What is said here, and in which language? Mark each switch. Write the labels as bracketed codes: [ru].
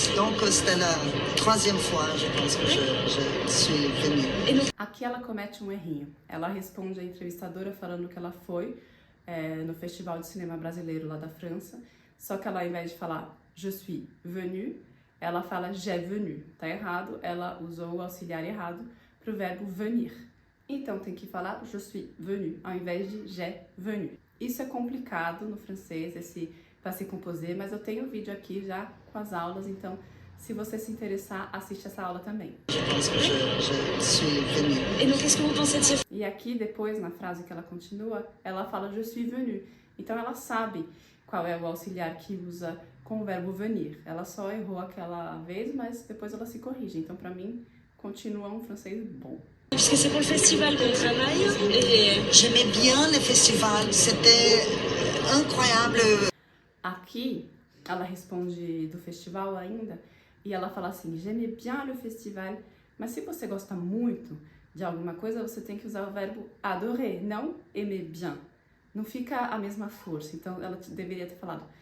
[fr] Donc c'était la troisième fois, je pense, que je suis venue. Et donc, [pt] Aqui ela comete um errinho. Ela responde a entrevistadora falando que ela foi no Festival de Cinema Brasileiro lá da França, só que ela, ao invés de falar [fr] je suis venue, [pt] ela fala [fr] j'ai venu. [pt] Tá errado, ela usou o auxiliar errado pro verbo venir. Então tem que falar [fr] je suis venu, [pt] ao invés de [fr] j'ai venu. [pt] Isso é complicado no francês, esse passé composé, mas eu tenho um vídeo aqui já com as aulas, então se você se interessar, assiste essa aula também. [fr] Je pense que je suis venue. et donc qu'est-ce que vous pensez de ce [pt] E aqui depois, na frase que ela continua, ela fala [fr] je suis venue. [pt] Então ela sabe qual é o auxiliar que usa com o verbo venir. Ela só errou aquela vez, mas depois ela se corrige. Então para mim, continua um francês bom. [fr] Puisque c'est pour le festival qu'on travaille, et J'aimais bien le festival, c'était incroyable. [pt] Aqui, ela responde do festival ainda, e ela fala assim, [fr] j'aime bien le festival, [pt] mas se você gosta muito de alguma coisa, você tem que usar o verbo adorer, não aimer bien. Não fica a mesma força, então ela deveria ter falado,